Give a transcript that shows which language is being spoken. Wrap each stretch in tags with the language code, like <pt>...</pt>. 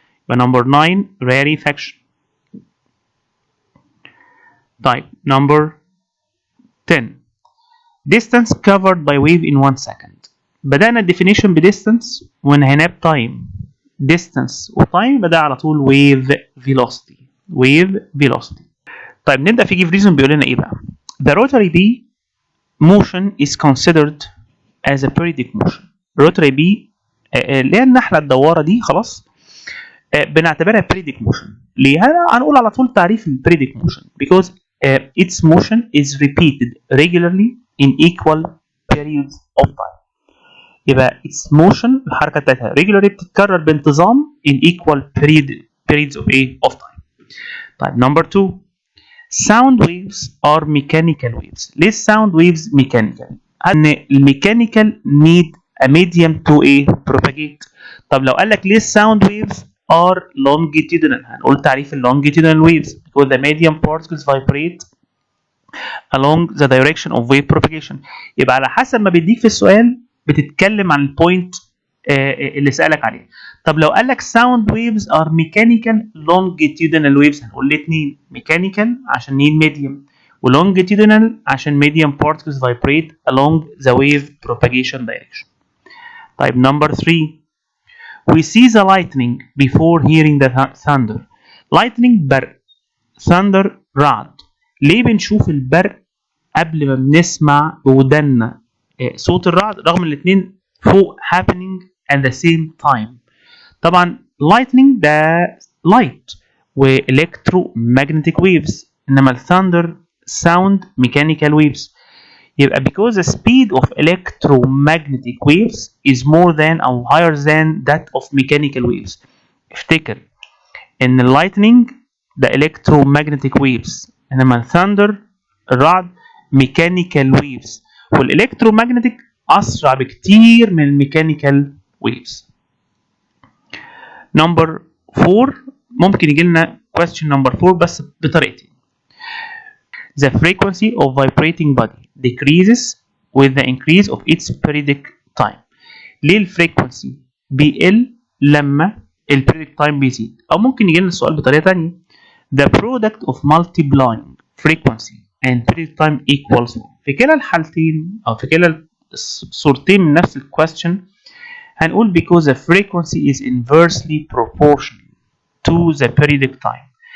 <en>يبقى number 9 rarefaction. طيب number 10 distance covered by wave in 1 second.</en> <ar>بدأنا definition بدistance وانهيناه بتايم. distance وتايم بدأ على طول wave velocity.</ar> <en>wave velocity.</en> <ar>طيب نبدأ في</ar> <en>give reason. بيقول لنا ايه بقى؟ the rotary bee motion is considered as a periodic motion.</en> <ar>rotary bee اللي هي النحلة الدوارة دي خلاص بنعتبرها periodic motion. ليه؟ هنقول على طول تعريف ال</ar> <en>periodic motion because its motion is repeated regularly in equal periods of time. يبقى its motion</en> <ar>الحركة بتاعتها</ar> <en>regularly</en> <ar>بتتكرر بانتظام</ar> <en>in equal periods of time. طيب number 2 sound waves are mechanical waves. ليه sound waves mechanical؟ ان الميكانيكال need a medium to propagate.</en> <ar>طب لو قال لك ليه</ar> <en>sound waves are longitudinal؟</en> <ar>هنقول تعريف ال</ar> <en>longitudinal waves because the medium particles vibrate along the direction of wave propagation.</en> <ar>يبقى على حسب ما بيديك في السؤال بتتكلم عن البوينت اللي سألك عليه. طب لو قال لك</ar> <en>sound waves are mechanical longitudinal waves</en> <ar>هنقول الاثنين</ar> <en>mechanical عشان need medium و longitudinal عشان medium particles vibrate along the wave propagation direction. طيب number 3 we see the lightning before hearing the thunder.</en> <ar>lightning برق، thunder رعد. ليه بنشوف البرق قبل ما بنسمع بودنا صوت الرعد رغم الاثنين فوق</ar> <en>happening at the same time؟</en> <ar>طبعا lightning ده light و electromagnetic waves انما الثاندر</ar> <en>sound mechanical waves. يبقى because the speed of electromagnetic waves is more than أو higher than that of mechanical waves.</en> <ar>افتكر إن lightning ده electromagnetic waves، إنما thunder الرعد</ar> <en>mechanical waves،</en> <ar>والelectromagnetic أسرع بكتير من الميكانيكال waves. Number 4 ممكن يجي لنا question number 4 بس بطريقتين.</ar> <en>The frequency of vibrating body decreases with the increase of its periodic time.</en> <ar>ليه الفريكونسي بيقل لما البيريودك تايم بيزيد؟ او ممكن يجي لنا السؤال بطريقه ثانيه.</ar> <en>The product of multiplying frequency and periodic time equals 1.</en> <ar>في كلا الحالتين او في كلا الصورتين من نفس الكويستشن هنقول</ar> <en>because the frequency is inversely proportional to the periodic time.</en>